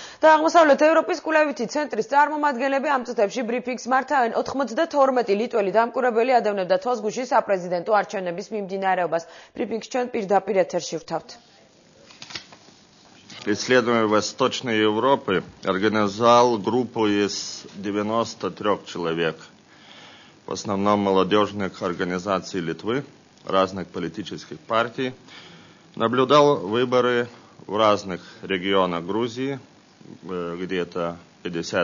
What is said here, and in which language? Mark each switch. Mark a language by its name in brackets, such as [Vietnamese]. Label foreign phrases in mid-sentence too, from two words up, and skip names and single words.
[Georgian] აღმოსავლეთ ევროპის კვლევითი ცენტრის წარმომადგენლები ამ წუთებში ბრიფინგს მართავენ 92 ლიტველი დამკვირვებელი ადევნებდა თვალსგუშის საპრეზიდენტო არჩევნების მიმდინარეობას. ბრიფინგს ჩვენ პირდაპირ ეთერში ვთავთ. [Russian] Исследование Восточной Европы организовал группу из 93 человек, в основном молодежных организаций Литвы, разных политических партий. Наблюдал выборы в разных регионах Грузии, где-то 50